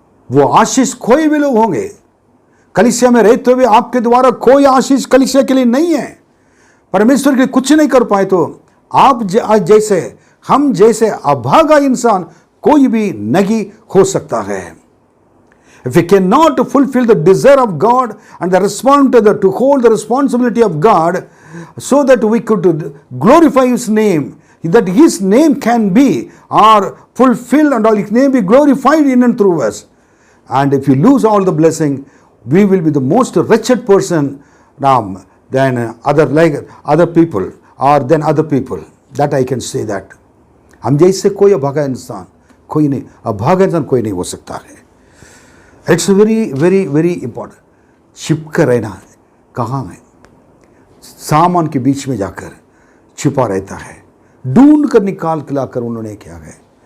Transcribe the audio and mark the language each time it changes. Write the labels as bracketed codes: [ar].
[hi] वो आशीष कोई भी लोग होंगे, कलीसिया में रहते हुए आपके द्वारा कोई आशीष कलीसिया के लिए नहीं है, परमेश्वर के लिए कुछ नहीं कर पाए, तो आप जैसे, हम जैसे अभागा इंसान कोई भी नहीं हो सकता है। [en] If we cannot fulfill the desire of God and the to hold the responsibility of God, so that we could glorify His name, that His name can be or fulfilled and all His name be glorified in and through us. And if you lose all the blessing, we will be the most wretched person than other people or than other people. That I can say that. [hi] हम जैसे कोई अभागा इंसान कोई नहीं, अभागा इंसान कोई नहीं हो सकता है। [en] It's very very very important. [hi] छिप कर रहना कहाँ है, सामान के बीच में जाकर छिपा रहता है, ढूंढ कर निकाल के लाकर उन्होंने क्या है।